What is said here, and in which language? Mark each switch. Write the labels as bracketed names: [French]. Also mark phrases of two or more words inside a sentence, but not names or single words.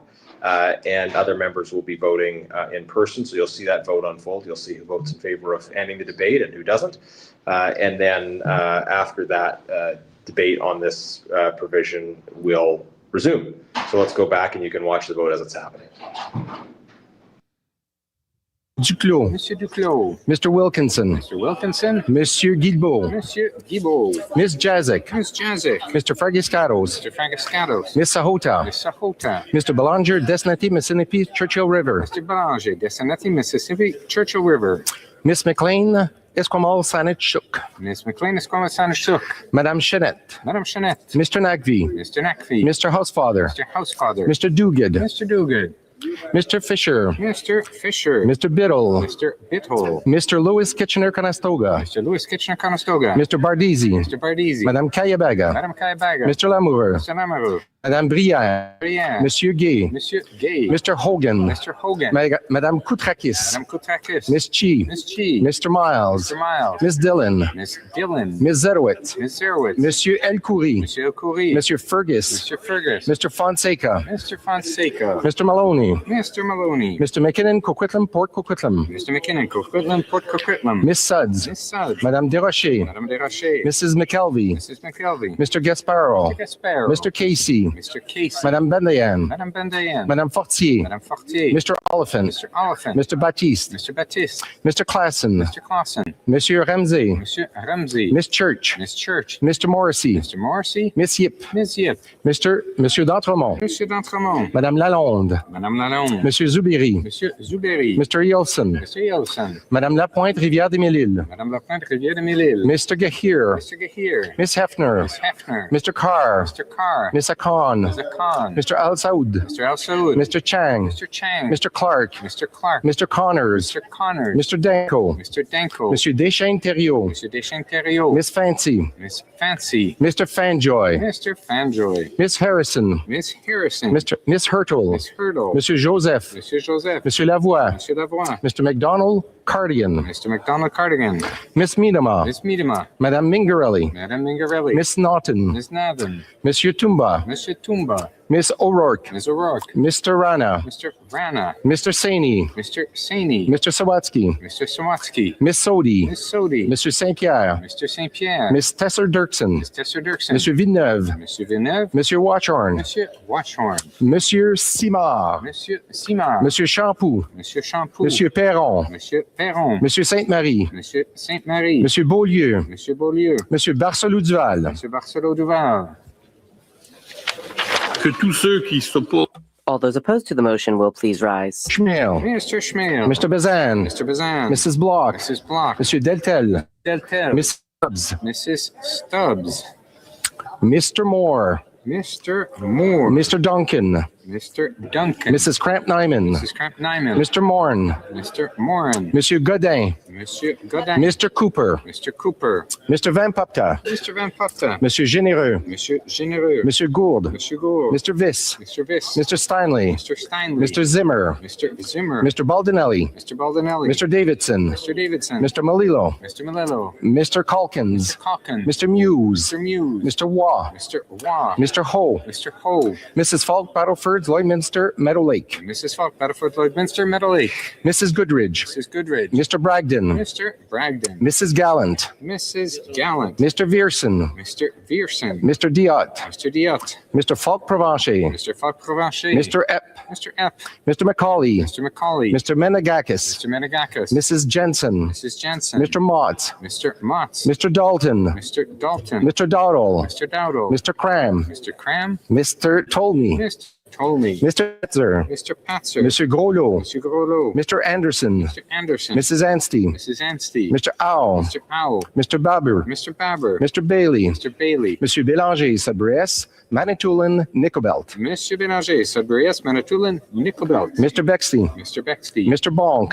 [English] And other members will be voting in person. So you'll see that vote unfold. You'll see who votes in favor of ending the debate and who doesn't. And then after that, debate on this provision will resume. So let's go back and you can watch the vote as it's happening. Duclos. Monsieur Duclos. Mr. Wilkinson. Mr. Wilkinson. Monsieur Guilbeault. Monsieur Guilbeault. Ms. Jazik. Ms. Jazik. Mr. Fragiscaros. Mr. Fragiscaros. Ms. Sahota. Ms. Sahota. Mr. Belanger, Desnati, Mississippi, Churchill River. Mr. Belanger, Desanati, Mississippi, Churchill River. Ms. McLean, Esquimalt, Saanich-Chuk. Ms. McLean, Esquimalt, Saanich-Chuk. Madame Chenette. Madame Chenette. Mr. Nagvi. Mr. Nakvi. Mr. Housefather. Mr. Housefather. Mr. Duguid. Mr. Duguid. Mr. Fisher, Mr. Fisher, Mr. Biddle, Mr. Bithole, Mr. Lewis Kitchener-Conestoga, Mr. Lewis Kitchener-Conestoga, Mr. Bardisi, Mr. Bardisi, Madame Kayabaga, Madame Kaibaga, Mr. Lamoureux, Mr. Lamoureux, Madame Brière, Brière, Monsieur Gay, Monsieur Gay, Mr. Hogan, Mr. Hogan, Madame Koutrakis, Madame Koutrakis, Miss Chi, Miss Chi, Mr. Miles, Mr. Miles, Miss Dillon, Miss Dillon, Miss Zerowitz, Miss Zerowitz, Monsieur Elkoury, Monsieur Elkoury, Monsieur Fergus, Mr. Fergus, Mr. Fonseca, Mr. Fonseca, Mr. Maloney, Mr. Maloney, Mr. McKinnon, Coquitlam, Port Coquitlam, Mr. McKinnon, Coquitlam, Port Coquitlam, Miss Suds, Miss Sudge, Madame Desrochers, Madame Desrochers, Mrs. McKelvey, Mrs. McKelvey, Mr. Gasparo, Mr. Gasparo, Mr. Casey, Mr. Casey, Madame Bendayan, Madame Bendayan, Madame Fortier, Madame Fortier, Mr. Oliphant, Mr. Oliphant, Mr. Baptiste, Mr. Baptiste, Mr. Classen, Mr. Clausen, Monsieur Ramsey, Monsieur Ramsey, Miss Church, Miss Church, Mr. Morrissey, Mr. Morrissey, Miss Yip, Miss Yip, Monsieur d'Entremont, Monsieur d'Entremont, Madame Lalonde, Madame Lalonde, Monsieur Zubiri, Monsieur Zuberi, Mr. Yelson, Mr. Yelson, Madame Lapointe, Rivière-des-Mille-Îles, Madame Lapointe, Rivière-des-Mille-Îles, Mr. Gahir, Mr. Gahir, Miss Hefner, Miss Hefner, Mr. Carr, Mr. Carr, Miss Akon, Mr. Khan, Mr. Al Saud, Mr. Al Saud, Mr. Chang, Mr. Chang, Mr. Clark, Mr. Clark, Mr. Connors, Mr. Connors, Mr. Danko, Mr. Danko, Monsieur Deschênes-Thériault, Mr. Deschênes-Thériault, Miss Fancy, Miss Fancy, Mr. Fanjoy, Mr. Fanjoy, Miss Harrison, Miss Harrison, Miss Hurtle, Miss Hurdle, Monsieur Joseph, Monsieur Joseph, Monsieur Lavoie, Monsieur Lavoie, Mr. McDonald Cardigan, Mr. McDonald Cardigan, Miss Miedema, Miss Miedema, Madame Mingarelli, Madame Mingarelli, Miss Naughton, Miss Nathan, Monsieur Tumba, Monsieur Tumba, Miss O'Rourke, Miss O'Rourke, Mr. Rana, Mr. Rana, Mr. Saini, Mr. Saini, Mr. Sawatsky, Mr. Sawatsky, Miss Sodi, Miss Sodi, Monsieur Saint-Pierre, Mr. St. Pierre, Miss Tesser Dirksen, Miss Tesser Dirksen, Monsieur Villeneuve, Monsieur Villeneuve, Monsieur Watchorn, Monsieur Watchorn, Monsieur Simard, Monsieur Simard, Monsieur Champoux, Monsieur Champoux, Monsieur Perron, Monsieur Perron, Monsieur Sainte-Marie, Monsieur Sainte-Marie, Monsieur Beaulieu, Monsieur Beaulieu, Monsieur Barcelou-Duval, Monsieur Barcelo Duval. [French] Que tous ceux qui s'opposent. [English] All those opposed to the motion will please rise. Schmiel, Mr. Schmiel, Mr. Bazan, Mr. Bazan, Mrs. Block, Mrs. Block, Monsieur Deltel, Deltel, Miss Stubbs, Mrs. Stubbs, Mr. Moore, Mr. Moore, Mr. Duncan, Mr. Duncan, Mrs. Cramp-Nyman, Mrs. Cramp-Nyman, Mr. Morn, Mr. Moran, Monsieur Godin, Monsieur Godin, Mr. Cooper, Mr. Cooper, Mr. Van Popta, Mr. Van Popta, Monsieur Généreux, Monsieur Généreux, Monsieur Gould, Monsieur Gould, Mr. Viss, Mr. Viss, Mr. Steinley, Mr. Steinley, Mr. Zimmer, Mr. Zimmer, Mr. Baldinelli, Mr. Baldinelli, Mr. Davidson, Mr. Davidson, Mr. Malillo, Mr. Malillo, Mr. Calkins, Mr. Calkins, Mr. Muse, Mr. Muse, Mr. Waugh, Mr. Waugh, Mr. Ho, Mr. Ho, Mrs. Falk, Battleford, Lloydminster, Meadow Lake, Mrs. Falk, Battleford, Lloydminster, Meadow Lake, Mrs. Goodridge, Mrs. Goodridge, Mr. Bragdon, Mr. Bragdon, Mrs. Gallant, Mrs. Gallant, Mr. Vierson, Mr. Vierson, Mr. Diot, Mr. Diot, Mr. Falk Provencher, Mr. Falk Provencher, Mr. Epp, Mr. Epp, Mr. Macaulay, Mr. Macaulay, Mr. Menegakis, Mr. Menegakis, Mrs. Jensen, Mrs. Jensen, Mr. Mott, Mr. Motts, Mr. Dalton, Mr. Dalton, Mr. Dowdle, Mr. Dowdle, Mr. Cram, Mr. Cram, Mr. Tolney, Mr. Tolney, Mr. Petzer, Mr. Patzer, Mr. Groslo, Mr. Groslo, Mr. Anderson, Mr. Anderson, Mrs. Anstey, Mrs. Anstey, Mr. Owl, Mr. Owl, Mr. Babber, Mr. Babber, Mr. Bailey, Mr. Bailey, Monsieur Bélanger, Sabrès, Manitoulin, Nicobelt, Monsieur Bélanger, Sudbury-S, Manitoulin, Nickelbelt, Mr. Bexley, Mr. Bexley, Mr. Bonk,